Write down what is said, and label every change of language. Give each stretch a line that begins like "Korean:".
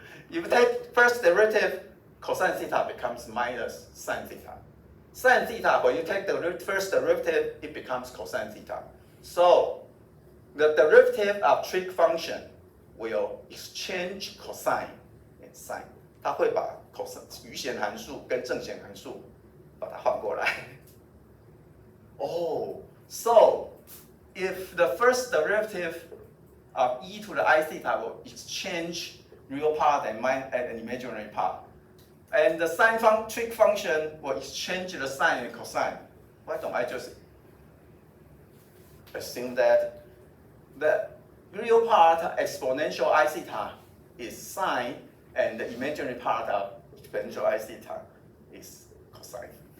English: If you take first derivative, cosine theta becomes minus sine theta. Sine theta, when you take the first derivative, it becomes cosine theta. So the derivative of trig function will exchange cosine and sine.
Chinese: 它会把余弦函数跟正弦函数把它换过来。
English: Oh, so if the first derivative of e to the I theta will exchange real part and imaginary part, and the trig function will exchange the sine and cosine, why don't I just assume that the real part exponential I theta is sine and the imaginary part of exponential I theta is cosine?